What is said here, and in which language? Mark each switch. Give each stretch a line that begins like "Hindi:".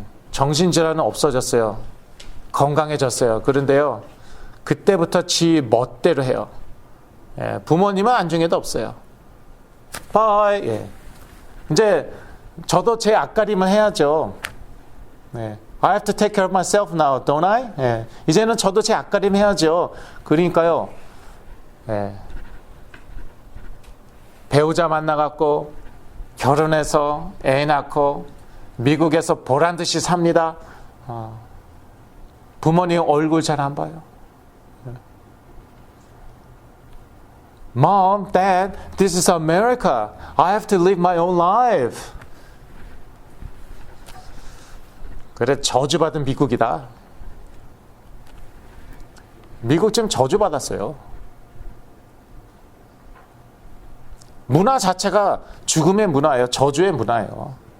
Korean: 정신질환은 없어졌어요. 건강해졌어요. 그런데요, 그때부터 지 멋대로 해요. 부모님은 안중에도 없어요. 바이. 이제 저도 제 앞가림을 해야죠.
English: I have to take care of myself now, don't I?
Korean: 이제는 저도 제 앞가림 해야죠. 그러니까요, 배우자 만나갖고 결혼해서 애 낳고 미국에서 보란 듯이 삽니다. 부모님 얼굴 잘 안 봐요.
English: Mom, Dad, this is America. I have to live my own life.
Korean: 그래, 저주받은 미국이다. 미국 지금 저주받았어요. 문화 자체가 죽음의 문화예요. 저주의 문화예요.